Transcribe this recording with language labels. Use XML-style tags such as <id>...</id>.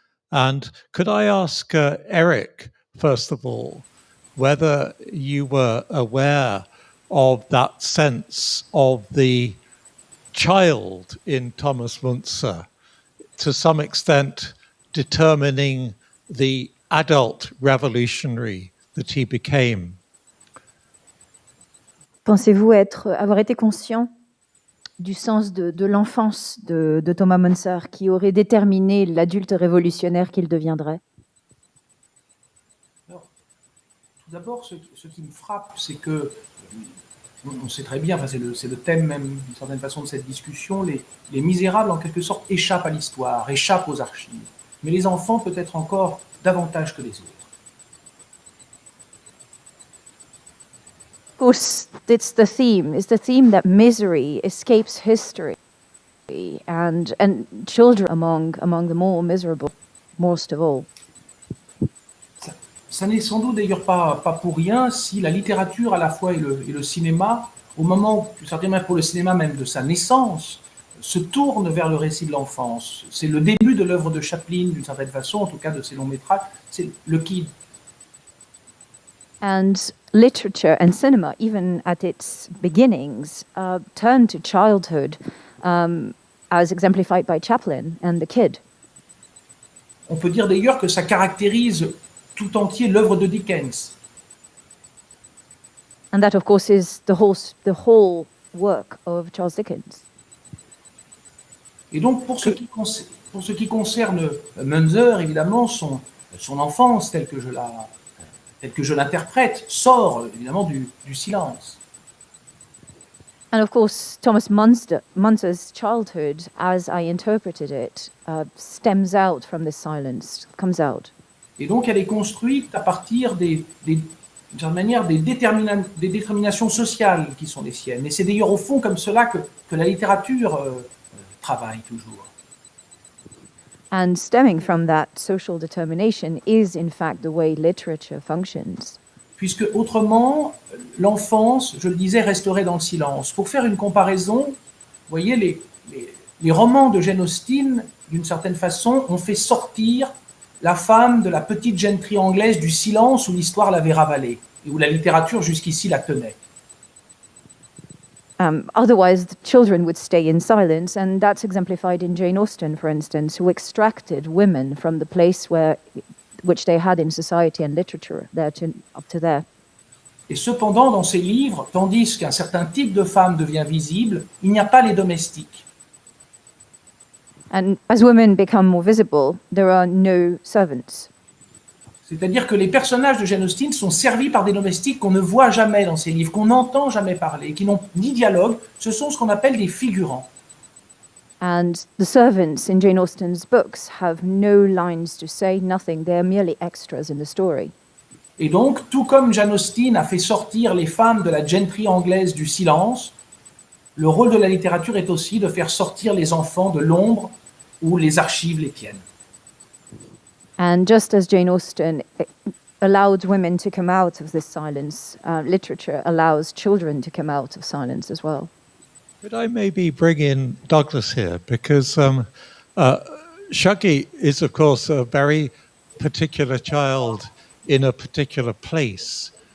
<en>And could I ask Eric, first of all, whether you were aware of that sense of the child in Thomas Müntzer, to some extent determining the adult revolutionary that he became?</en> <fr>Pensez-vous avoir été conscient du sens de l'enfance de Thomas Müntzer qui aurait déterminé l'adulte révolutionnaire qu'il deviendrait? Alors, tout d'abord, ce qui me frappe, c'est que, on sait très bien, enfin, c'est le thème même d'une certaine façon de cette discussion, les misérables en quelque sorte échappent à l'histoire, échappent aux archives, mais les enfants peut-être encore davantage que les autres.</fr> <en>Of course, it's the theme that misery escapes history, and children among the more miserable, most of all.</en> <fr>Ça n'est sans doute d'ailleurs pas pour rien si la littérature à la fois et le cinéma, au moment, certainement pour le cinéma même de sa naissance, se tourne vers le récit de l'enfance. C'est le début de l'œuvre de Chaplin, d'une certaine façon, en tout cas de ses longs métrages, c'est le kid.</fr> <en>And literature and cinema, even at its beginnings, turned to childhood, as exemplified by Chaplin and the kid.</en> <fr>On peut dire d'ailleurs que ça caractérise tout entier l'œuvre de Dickens.</fr> <en>And that, of course, is the whole work of Charles Dickens.</en> <fr>Et donc, pour ce qui concerne Müntzer, évidemment, son enfance, telle que je l'interprète, sort évidemment du silence.</fr> <en>And of course, Thomas Muntzer's childhood, as I interpreted it, stems out from this silence, comes out.</en> <fr>Et donc, elle est construite à partir d'une certaine manière, des déterminations sociales qui sont les siennes. Et c'est d'ailleurs au fond comme cela que la littérature travaille toujours.</fr> <en>And stemming from that social determination is, in fact, the way literature functions.</en> <fr>Puisque autrement, l'enfance, je le disais, resterait dans le silence. Pour faire une comparaison, vous voyez, les romans de Jane Austen, d'une certaine façon, ont fait sortir la femme de la petite gentry anglaise du silence où l'histoire l'avait ravalée et où la littérature jusqu'ici la tenait.</fr> <en>Otherwise, the children would stay in silence, and that's exemplified in Jane Austen, for instance, who extracted women from the place which they had in society and literature up to there.</en> <fr>Et cependant, dans ces livres, tandis qu'un certain type de femme devient visible, il n'y a pas les domestiques.</fr> <en>And as women become more visible, there are no servants.</en> <fr>C'est-à-dire que les personnages de Jane Austen sont servis par des domestiques qu'on ne voit jamais dans ces livres, qu'on n'entend jamais parler, qui n'ont ni dialogue. Ce sont ce qu'on appelle des figurants.</fr> <en>And the servants in Jane Austen's books have no lines to say, nothing. They're merely extras in the story.</en> <fr>Et donc, tout comme Jane Austen a fait sortir les femmes de la gentry anglaise du silence, le rôle de la littérature est aussi de faire sortir les enfants de l'ombre où les archives les tiennent.</fr> <en>And just as Jane Austen allowed women to come out of this silence, literature allows children to come out of silence as well. Could I maybe bring in Douglas here? Because Shuggie is, of course, a very particular child in a particular place.</en>